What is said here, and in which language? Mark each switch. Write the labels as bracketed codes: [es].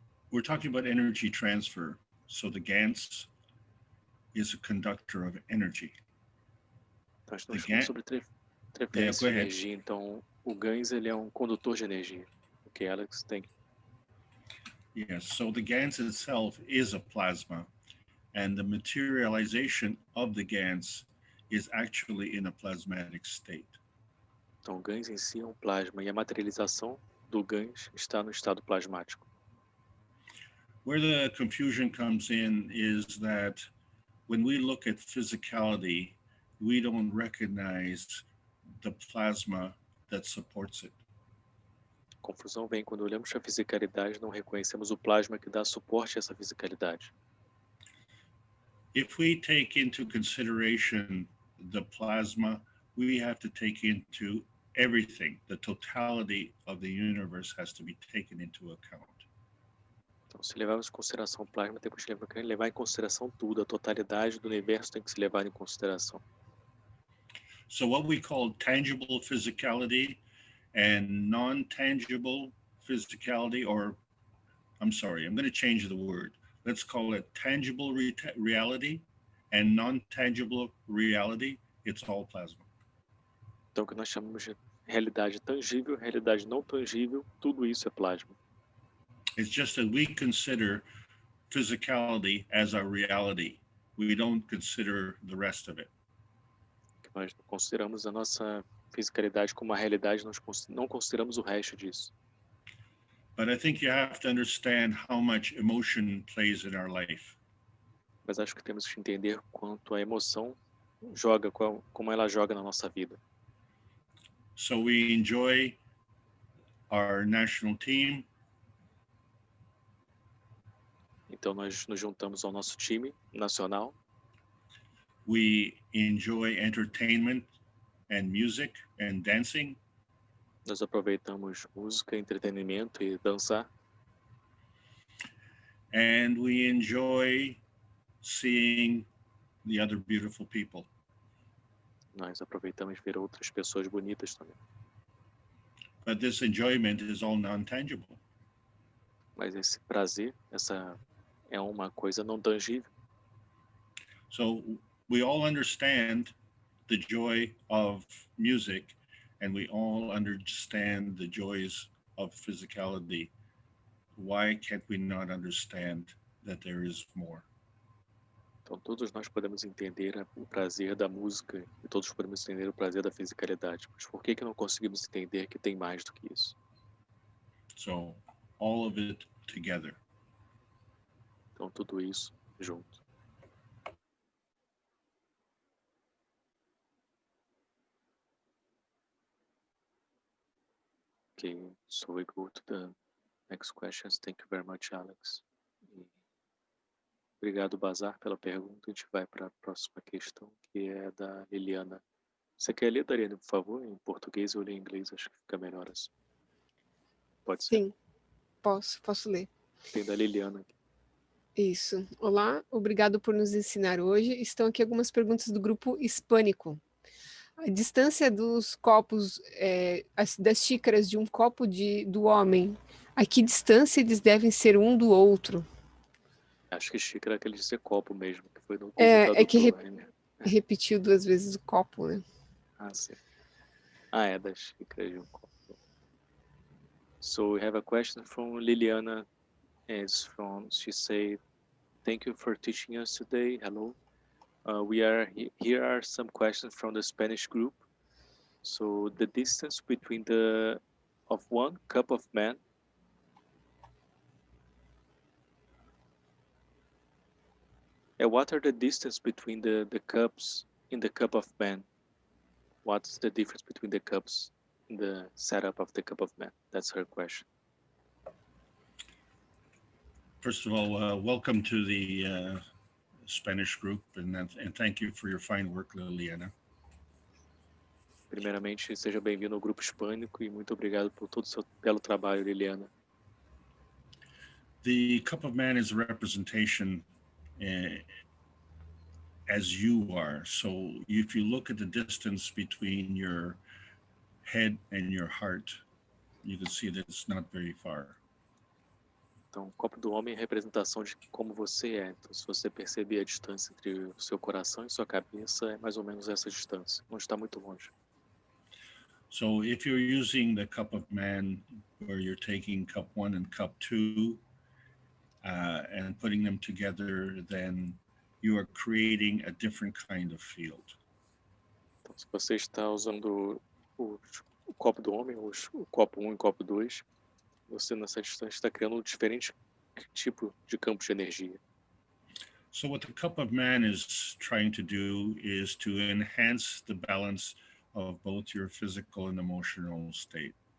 [en] We're talking about energy transfer. So the Gans is a conductor of energy. [pt] Então, nós falamos sobre transferência de energia. Então, o Gans ele é um condutor de energia. [en] Ok, Alex, thank you. Yes, so the Gans itself is a plasma, and the materialization of the Gans is actually in a plasmatic state. [pt] Então, o Gans em si é um plasma e a materialização do Gans está no estado plasmático. [en] Where the confusion comes in is that when we look at physicality, we don't recognize the plasma that supports it. [pt] A confusão vem quando olhamos para a fisicalidade e não reconhecemos o plasma que dá suporte a essa fisicalidade. [en] If we take into consideration the plasma, we have to take into everything. The totality of the universe has to be taken into account. [pt] Então, se levarmos em consideração o plasma, temos que levar em consideração tudo. A totalidade do universo tem que ser levada em consideração. [en] So what we call tangible physicality and non-tangible physicality, or I'm sorry, I'm going to change the word. Let's call it tangible reality and non-tangible reality. It's all plasma. [pt] Então, o que nós chamamos de realidade tangível, realidade não tangível, tudo isso é plasma. [en] It's just that we consider physicality as our reality. We don't consider the rest of it. [pt] Nós consideramos a nossa fisicalidade como uma realidade, nós não consideramos o resto disso. [en] But I think you have to understand how much emotion plays in our life. [pt] Mas acho que temos que entender quanto a emoção joga, como ela joga na nossa vida. [en] So we enjoy our national team. [pt] Então nós nos juntamos ao nosso time nacional. [en] We enjoy entertainment and music and dancing. [pt] Nós aproveitamos música, entretenimento e dançar. [en] and we enjoy seeing the other beautiful people. [pt] Nós aproveitamos ver outras pessoas bonitas também. [en] But this enjoyment is all non-tangible. [pt] Mas esse prazer, essa é uma coisa não tangível. [en] So we all understand the joy of music, and we all understand the joys of physicality. Why can't we not understand that there is more? [pt] Então todos nós podemos entender o prazer da música e todos podemos entender o prazer da fisicalidade. Mas por que não conseguimos entender que tem mais do que isso? [en] So all of it together. [pt] Então tudo isso junto. [en] Okay, so we go to the next questions. Thank you very much, Alex. [pt] Obrigado, Bazar, pela pergunta. A gente vai para a próxima questão, que é da Liliana. Você quer ler, Dariane, por favor, em português ou em inglês? Acho que fica melhor assim. Pode ser? Sim, posso ler. Tem da Liliana aqui. Isso. Olá, obrigado por nos ensinar hoje. Estão aqui algumas perguntas do grupo hispânico. A distância dos copos, das xícaras de um copo do homem, a que distância eles devem ser um do outro? Acho que xícara é aquele de ser copo mesmo, que foi no computador. É que repetiu 2 vezes o copo, né? Ah, sim. Ah, é das xícaras de um copo. [en] So we have a question from Liliana. She said, thank you for teaching us today. Hello. Here are some questions from the Spanish group. So the distance between of 1 cup of man what are the distance between the cups in the cup of man? What's the difference between the cups in the setup of the cup of man? That's her question. First of all, welcome to the Spanish group, and thank you for your fine work, Liliana. [pt] Primeiramente, seja bem-vindo ao grupo hispânico e muito obrigado por todo o seu belo trabalho, Liliana. [en] The cup of man is a representation as you are. So if you look at the distance between your head and your heart, you can see that it's not very far. [pt] Então, o copo do homem é a representação de como você é. Então, se você perceber a distância entre o seu coração e sua cabeça, é mais ou menos essa distância. Não está muito longe. [en] So if you're using the cup of man, where you're taking cup 1 and cup 2 and putting them together, then you are creating a different kind of field. [pt] Então, se você está usando o copo do homem, o copo 1 e o copo 2, você nessa distância está criando um diferente tipo de campo de energia. [en] So what the cup of man is trying to do is to enhance the balance of both your physical and emotional state.